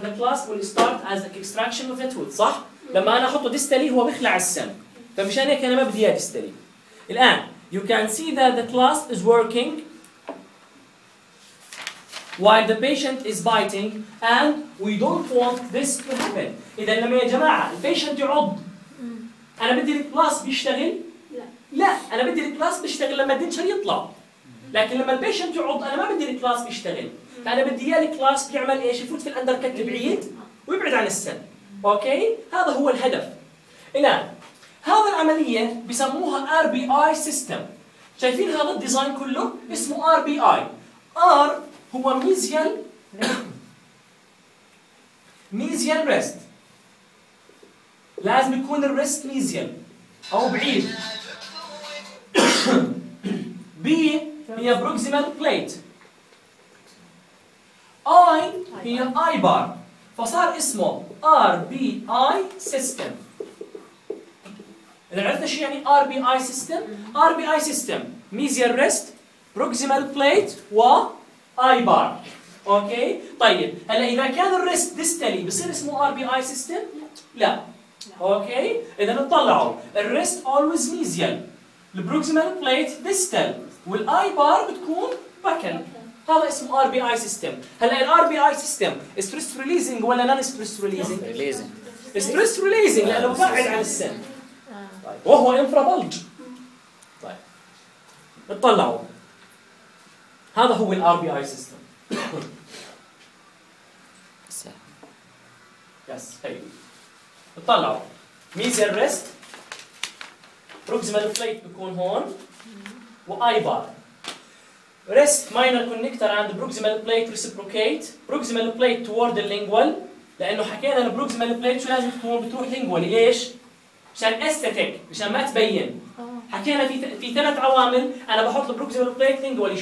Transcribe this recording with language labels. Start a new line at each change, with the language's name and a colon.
English: The clasp will start as the extraction of the tooth.
Arabic: صح؟ لما أنا أحطه distally هو بيخلع السن. فمشان هيك أنا ما بدي إياه distally.
English: الآن you can see that the clasp is working while the patient is biting and we don't want this to happen.
Arabic: إذا لما يا جماعة البيشنت يعض أنا بدي الكلاسب يشتغل. لا انا بدي الكلاس بيشتغل لما الدنشر يطلع، لكن لما البيشنت يعض انا ما بدي الكلاس بيشتغل، فانا بدي اياه الكلاس بيعمل ايش؟ يفوت في الاندركت بعيد ويبعد عن السن. اوكي هذا هو الهدف. الان هذا العمليه بسموها ار بي اي سيستم. شايفين هذا الديزاين كله اسمه ار بي اي. ار هو ميزيال ريست، لازم يكون الريست ميزيال او بعيد.
English: B هي proximal plate. I هي I bar.
Arabic: فصار اسمه RBI system. إذا عرفنا شو يعني
English: RBI system؟ RBI system mesial rest, proximal plate و I bar.
Arabic: أوكي؟ طيب هلا إذا كان الريست distally بصير اسمه RBI system؟ لا. أوكي؟ إذا نطلعوا الريست always mesial. البروكسيمال بليت ديستال والاي بار بتكون باكل. هذا اسمه ار بي اي سيستم. هلا الار بي اي سيستم ستريس ريليزنج ولا نان ستريس ريليزنج؟ ستريس ريليزنج لانه بعد عن السن وهو انفرا بلج. طيب اطلعوا هذا هو الار بي اي سيستم.
English: Yes اطلعوا mesial rest proximal plate بيكون هون و I bar rest minor connector عند proximal plate reciprocate proximal plate toward the lingual.
Arabic: لأنه حكينا أن proximal plate شو لازم تكون؟ بتروح lingual. ليش؟ مشان aesthetic، مشان ما تبين. حكينا في ثلاث عوامل أنا بحط proximal plate lingual.